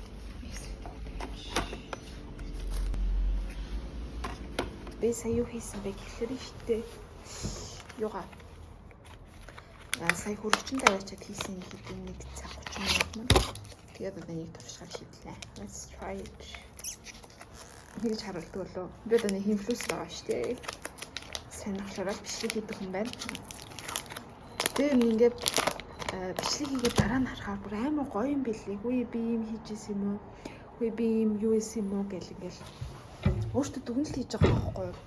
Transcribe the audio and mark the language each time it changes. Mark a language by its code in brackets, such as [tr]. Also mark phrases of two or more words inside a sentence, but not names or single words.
[mn] Би сая юу хийсэн бэ гэхээр штэ. Юугаа. Сая хөрөгчөнд аваачаад хийсэн хэдэн нэг цаг 30 минут мөн. Тэгээд одоо нэг туршихаар шийдлээ. [en] Let's try it. [mn] Хийж харуулдаг болов. Би одоо нэг инфлюенс байгаа штэ. Сонирхолоор бичлэг хийдэг хүн байна. Тэгээд ингээд бичлэг хийгээд дараа нь харахаар бүр амар гоё юм билээ. Хөөе би юм хийжсэн юм уу? Хөөе би юм юу исэн юм уу гэл ингээл өөртөө дүгнэлт хийж байгаа байхгүй юу?